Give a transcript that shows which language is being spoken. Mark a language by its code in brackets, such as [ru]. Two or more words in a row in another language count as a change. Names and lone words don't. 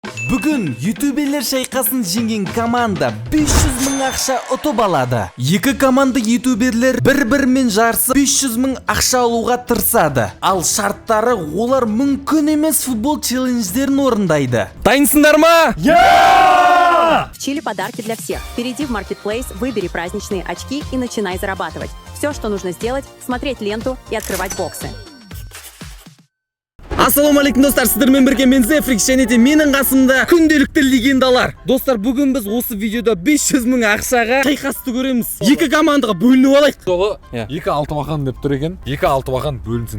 [kk] Бүгін ютуберлер шайқасын жеңген команда 500 мың ақша ұтып алады. Екі команда ютуберлер бір-бірімен жарысып 500 мың ақша алуға тырысады. Ал шарттары олар мүмкін емес футбол челлендждерін орындайды. Дайынсыңдар ма? [ru] В Чили подарки для всех. Перейди в Marketplace, выбери праздничные очки и начинай зарабатывать. Все, что нужно сделать, смотреть ленту и открывать боксы. [kk] Ассалаумалейкум достар, сіздермен бірге мен Зефрик және де менің қасымда күнделікті легендалар. Достар, бүгін біз осы видеода 500 мың ақшаға шайқасты көреміз. Екі командаға бөлініп алайық. Жолы екі алтыбақан деп тұр екен. Екі алтыбақан бөлінсін.